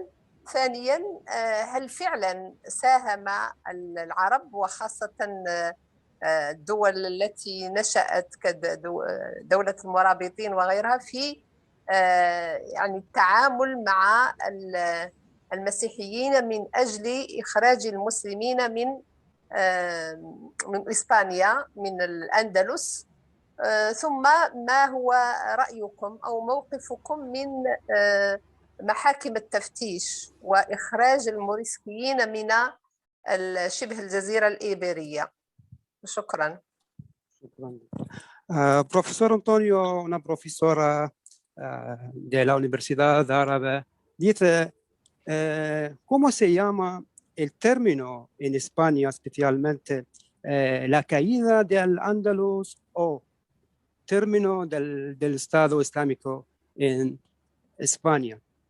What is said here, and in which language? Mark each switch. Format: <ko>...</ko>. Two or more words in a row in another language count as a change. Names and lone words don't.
<ar>ثانياً، هل فعلاً ساهم العرب وخاصة الدول التي نشأت كدولة المرابطين وغيرها في يعني التعامل مع المسيحيين من أجل إخراج المسلمين من إسبانيا من الأندلس؟ ثم ما هو رأيكم أو موقفكم من محاكم التفتيش وإخراج الموريسكيين من شبه الجزيرة الإيبيرية؟ شكرا.</ar> <es>Profesor Antonio, una profesora de la Universidad Árabe, dice, ¿cómo se llama el término en España especialmente la caída del Andalus o término del Estado Islámico en España?</es>